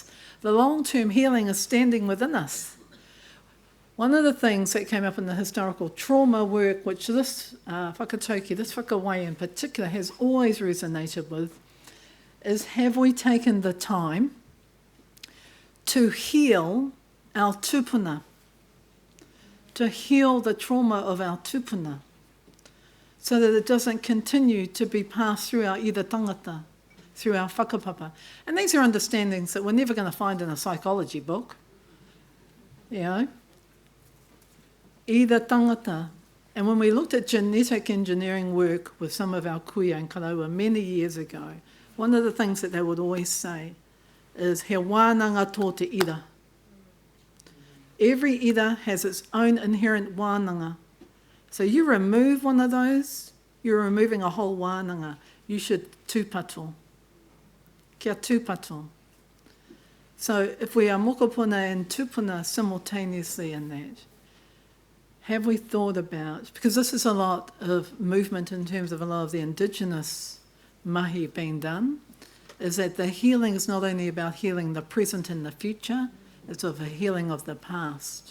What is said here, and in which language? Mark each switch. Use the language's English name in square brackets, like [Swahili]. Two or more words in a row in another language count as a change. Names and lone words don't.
[English] The long-term healing is standing within us. One of the things that came up in the historical trauma work, which this whakatauki, this whakawai in particular, has always resonated with, is have we taken the time to heal our tupuna, to heal the trauma of our tupuna, so that it doesn't continue to be passed through our [Māori] ira tangata, [English] through our whakapapa. And these are understandings that we're never going to find in a psychology book, you know. [Māori] Ira tangata. [English] And when we looked at genetic engineering work with some of our kuia and karaua many years ago, one of the things that they would always say is [Māori] he wānanga tō te ira. [English] Every ira has its own inherent wānanga. So you remove one of those, you're removing a whole wānanga. You should tūpato. [Māori] Kia tūpato. [English] So if we are mokopuna and tupuna simultaneously in that, have we thought about, because this is a lot of movement in terms of a lot of the indigenous mahi being done, is that the healing is not only about healing the present and the future, it's of a healing of the past.